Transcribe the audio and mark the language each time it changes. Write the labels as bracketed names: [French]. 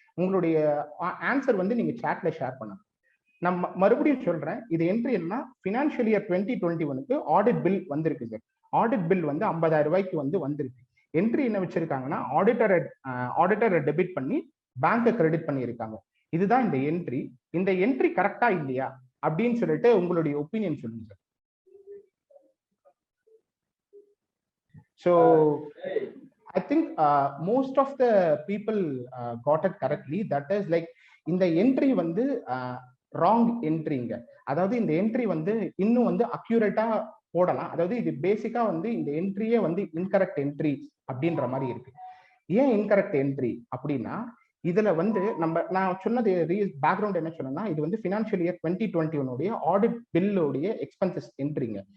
[Tamil] உங்களுடைய ஆன்சர் வந்து நீங்க சாட்ல ஷேர் பண்ணுங்க. நான் மறுபடியும் சொல்றேன், இது என்ட்ரி என்ன, ஃபினான்ஷியல் இயர் 2021க்கு ஆடிட் பில் வந்திருக்கு சார். ஆடிட் பில் வந்து 50,000 ரூபாய்க்கு வந்து வந்திருக்கு. என்ட்ரி என்ன வச்சிருக்காங்கன்னா, ஆடிட்டரை டெபிட் பண்ணி பேங்கை கிரெடிட் பண்ணியிருக்காங்க. இதுதான் இந்த என்ட்ரி. இந்த என்ட்ரி கரெக்டா இல்லையா அப்படின்னு சொல்லிட்டு உங்களுடைய ஒப்பீனியன் சொல்லுங்க sir. [English] So I think most of the people got it correctly. That is like [Tamil] இந்த என்ட்ரி வந்து ராங் என்ட்ரிங்க. அதாவது இந்த என்ட்ரி வந்து இன்னும் வந்து அக்யூரேட்டா போடலாம். அதாவது இது பேசிக்கா வந்து இந்த என்ட்ரியே வந்து இன்கரெக்ட் என்ட்ரி அப்படின்ற மாதிரி இருக்கு. ஏன் இன்கரெக்ட் என்ட்ரி அப்படின்னா, இதுல வந்து நான் சொன்னது பேக்ரவுண்ட் என்ன சொன்னா, இது வந்து ஃபினான்ஷியல் இயர் 2021 ஆடிட் பில்லுடைய எக்ஸ்பென்சஸ் என்ட்ரிங்க.